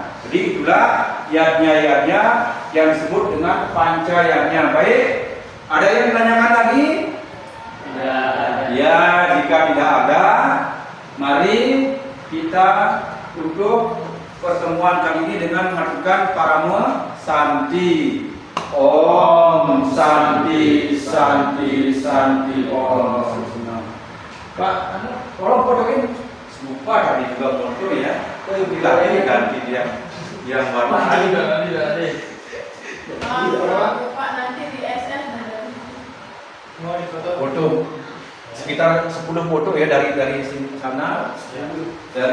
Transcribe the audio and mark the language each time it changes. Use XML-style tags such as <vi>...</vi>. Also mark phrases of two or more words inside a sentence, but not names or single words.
<id>Jadi itulah yadnya yang disebut dengan pancayatnya. Baik, ada yang ditanyakan lagi? Ya, jika tidak ada, mari kita tutup pertemuan kali ini dengan melakukan parama santi.</id> <sa>ॐ शान्तिः शान्तिः शान्तिः ॐ.</sa> <id>Pak, tolong fotoin. Lupa tadi juga foto ya. Lagi ganti dia yang baru tadi. Pak nanti di SF Mau difoto? Foto sekitar 10 foto ya dari sini sana, dari sini.</id>